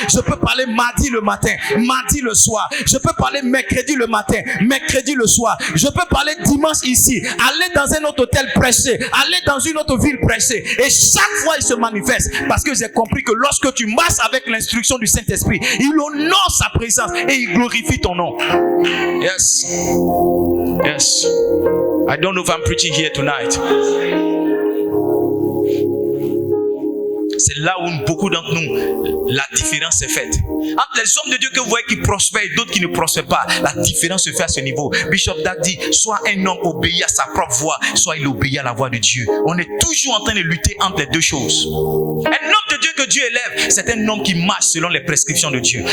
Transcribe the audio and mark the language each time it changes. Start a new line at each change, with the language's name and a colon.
French: Je peux parler mardi le matin, mardi le soir. Je peux parler mercredi le matin, mercredi le soir. Je peux parler dimanche ici, aller dans un autre hôtel prêcher, aller dans une autre ville prêcher. Et chaque fois, il se manifeste. Parce que j'ai compris que lorsque tu marches avec l'instruction du Saint-Esprit, il honore sa présence et il glorifie ton nom.
English: Yes. Yes. I don't know if I'm preaching here tonight.
French: C'est là où beaucoup d'entre nous, la différence est faite. Entre les hommes de Dieu que vous voyez qui prospèrent et d'autres qui ne prospèrent pas, la différence se fait à ce niveau. Bishop Dag dit, soit un homme obéit à sa propre voix, soit il obéit à la voix de Dieu. On est toujours en train de lutter entre les deux choses. Un homme de Dieu que Dieu élève, c'est un homme qui marche selon les prescriptions de Dieu.